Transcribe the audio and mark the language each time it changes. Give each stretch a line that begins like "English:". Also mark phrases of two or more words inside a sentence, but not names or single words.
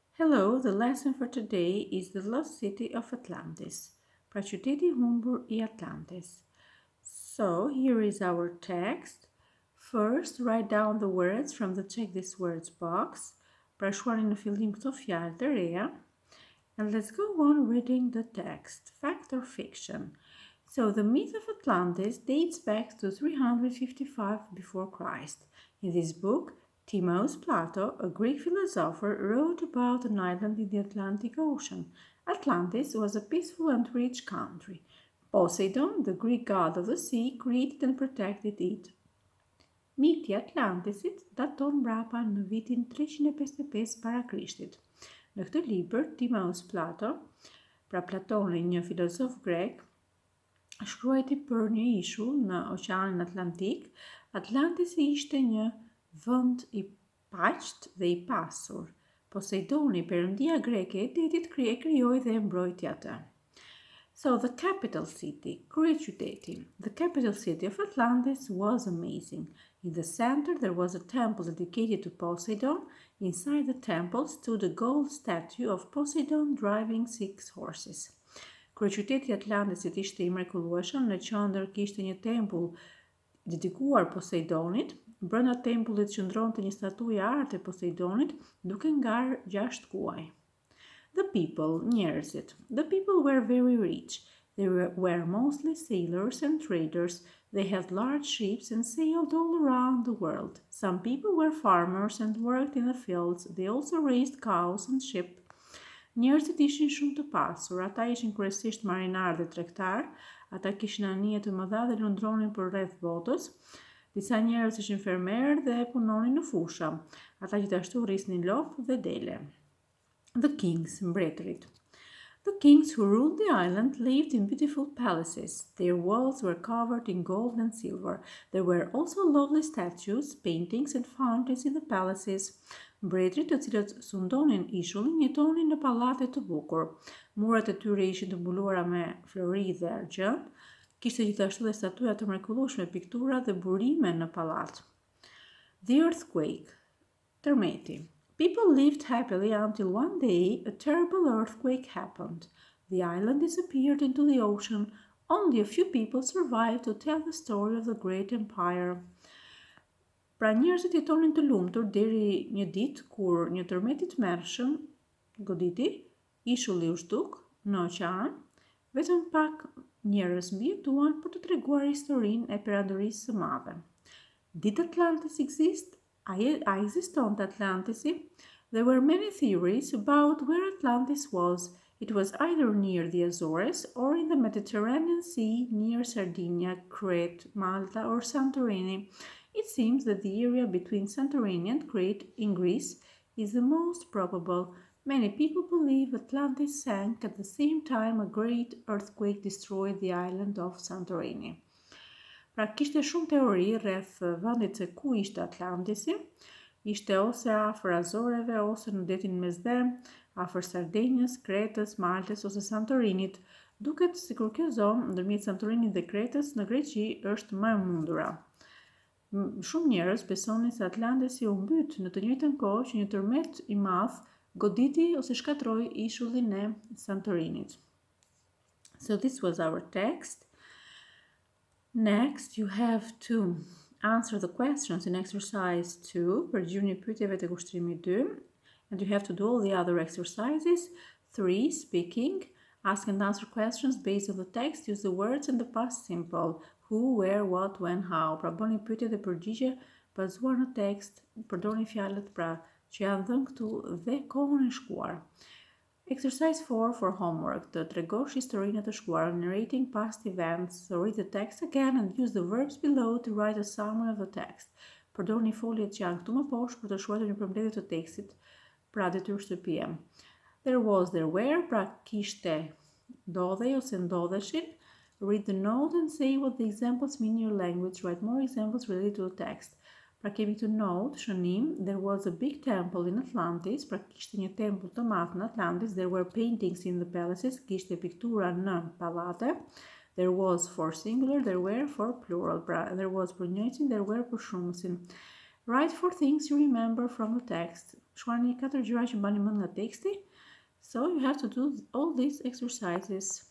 English: Hello, the lesson for today is the lost city of Atlantis.
Albanian: Pra qyteti humbur I Atlantis.
English: So, here is our text. First, write down the words from the Check These Words box.
Albanian: Pra shkruani në fillim këto fjalë të reja.
English: And let's go on reading the text. Fact or fiction? So, the myth of Atlantis dates back to 355 before Christ. In this book, Timaeus Plato, a Greek philosopher, wrote about an island in the Atlantic Ocean. Atlantis was a peaceful and rich country. Poseidon, the Greek god of the sea, created and protected it.
Albanian: Miti I Atlantisit daton mbrapa në vitin 355 para Krishtit. Në këtë libër, Timaeus Plato, pra Platoni, një filozof grek, shkruajti për një ishull në Oqeanin Atlantik. Atlantisi ishte një vend I paqt dhe I pasur. Poseidoni, perëndia greke e detit, krijoi dhe mbrojti atë.
English: So the capital city, kryeqyteti. The capital city of Atlantis was amazing. In the center there was a temple dedicated to Poseidon. Inside the temple stood a gold statue of Poseidon driving 6 horses.
Albanian: Kryeqyteti I Atlantisit ishte I mrekullueshëm, në qendër kishte një tempull dedikuar Poseidonit. Brenda tempullit qëndronte një statuja arte e Poseidonit, duke ngar 6 kuaj.
English: The people, njerëzit. The people were very rich. They were mostly sailors and traders. They had large ships and sailed all around the world. Some people were farmers and worked in the fields. They also raised cows and sheep.
Albanian: Njerëzit ishin shumë të pasur. Ata ishin kryesisht marinar dhe tregtar. Ata kishin anije të mëdha dhe lundronin për rreth botës. Disa njerëz ishin fermerë dhe punonin në fusha. Ata gjithashtu rrisnin lopë dhe dele.
English: The kings, mbretërit. The kings who ruled the island lived in beautiful palaces. Their walls were covered in gold and silver. There were also lovely statues, paintings and fountains in the palaces.
Albanian: Mbretërit, të cilët sundonin ishullin, jetonin në pallate të bukur. Murat e tyre ishin të mbuluara me flori dhe argjend. Kishte gjithashtu dhe statuja të mrekullueshme, piktura dhe burime në pallat.
English: The earthquake, tërmeti. People lived happily until one day a terrible earthquake happened. The island disappeared into the ocean. Only a few people survived to tell the story of the great empire.
Albanian: Pra njerëzit jetonin të lumtur deri një ditë kur një tërmet I tmerrshëm goditi, ishulli u zhduk në oqean. Vetëm pak njerëz mbijetuan për të treguar historinë e perandorisë së madhe.
English: Did Atlantis exist?
Albanian: A ekzistonte Atlantisi?
English: There were many theories about where Atlantis was. It was either near the Azores or in the Mediterranean Sea near Sardinia, Crete, Malta or Santorini. It seems that the area between Santorini and Crete in Greece is the most probable. Many people believe Atlantis sank at the same time a great earthquake destroyed the island of Santorini.
Albanian: Pra kishte shumë teori rreth vendit se ku ishte Atlantisi. Ishte ose afër Azoreve, ose në detin Mesdhem, afër Sardinjës, Kretës, Maltës ose Santorinit. Duket sikur kjo zonë ndërmjet Santorinit dhe Kretës në Greqi është më e mundura. Shumë njerëz besonin se Atlantisi u mbyt në të njëjtën kohë që një tërmet I madh goditi ose shkatroi ishullin e Santorinit.
English: So this was our text. Next, you have to answer the questions in exercise 2,
Albanian: për gjyrë një pyetjeve të kushtrimi 2,
English: and you have to do all the other exercises. 3, speaking, ask and answer questions based on the text, use the words in the past simple, who, where, what, when, how.
Albanian: Pra bëni pyetje dhe përgjigje bazuar në tekst, përdorni fjalët pra që janë dhënë këtu dhe kohën e shkuar.
English: Exercise 4 for homework.
Albanian: Të tregosh historinë të shkuar,
English: narrating past events. So read the text again and use the verbs below to write a summary of the text.
Albanian: Përdorni foljet që janë këtu më poshtë për të shkruar një përmbledhje të tekstit, pra detyrë shtëpie.
English: There was, there were,
Albanian: pra kishte, ndodhej ose ndodheshin.
English: Read the note and say what the examples mean in your language. Write more examples related to the text.
Albanian: Pra kemi të note, shënim,
English: there was a big temple in Atlantis,
Albanian: pra kishte një tempull të madh në Atlantis,
English: there were paintings in the palaces,
Albanian: kishte piktura në pallate,
English: there was for singular, there were for plural, pra there was
Albanian: për njëjtin,
English: there were
Albanian: për shumësin.
English: Write 4 things you remember from the text. شو كتر جراج بني من تكستي. So you have to do all these exercises.